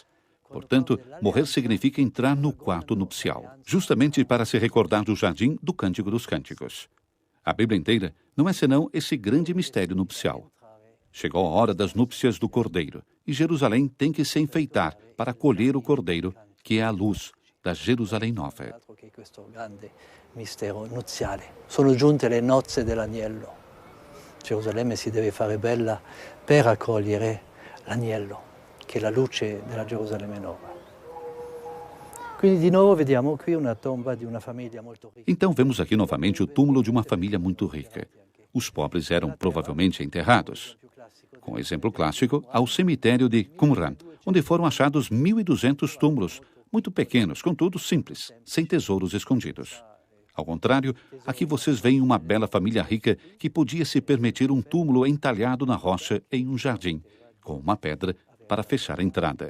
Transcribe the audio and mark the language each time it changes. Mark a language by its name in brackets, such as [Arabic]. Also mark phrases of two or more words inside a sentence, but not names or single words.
[Portuguese] Portanto, morrer significa entrar no quarto nupcial, justamente para se recordar do jardim do Cântico dos Cânticos. A Bíblia inteira não é senão esse grande mistério nupcial. Chegou a hora das núpcias do Cordeiro, e Jerusalém tem que se enfeitar para acolher o Cordeiro, que é a luz da Jerusalém Nova. [Italian] Questo grande mistero nuziale. Sono giunte le nozze dell'agnello. Gerusalemme si deve fare bella per accogliere l'agnello, che è la luce della Gerusalemme Nova. Quindi di nuovo vediamo qui una tomba di una famiglia molto ricca. [Portuguese] Então vemos aqui novamente o túmulo de uma família muito rica. Os pobres eram provavelmente enterrados. Com o exemplo clássico, há o cemitério de Qumran, onde foram achados 1.200 túmulos, muito pequenos, contudo simples, sem tesouros escondidos. Ao contrário, aqui vocês veem uma bela família rica que podia se permitir um túmulo entalhado na rocha em um jardim, com uma pedra para fechar a entrada.